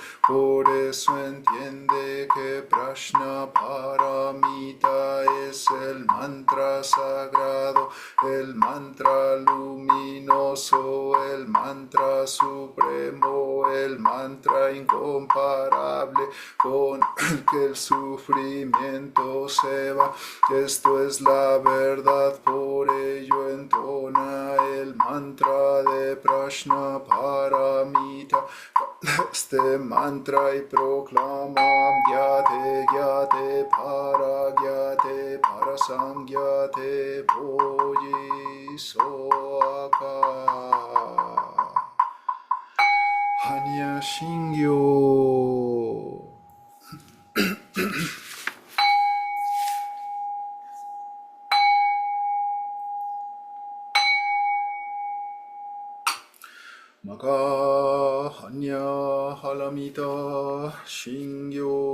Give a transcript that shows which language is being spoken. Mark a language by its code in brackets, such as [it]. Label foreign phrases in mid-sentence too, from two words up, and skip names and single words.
[es] Por eso entiende que Prajnaparamita es el mantra sagrado, el mantra luminoso, el mantra supremo, el mantra incomparable con el que el sufrimiento se va. Esto es la verdad, por ello entona el mantra de Prajnaparamita. Este mantra y proclama [ja] ギャーテー ギャーテー ハーラー ソーギャーテー ボージー ソワカ 般若 心経. 摩訶 般若 波羅蜜多 心経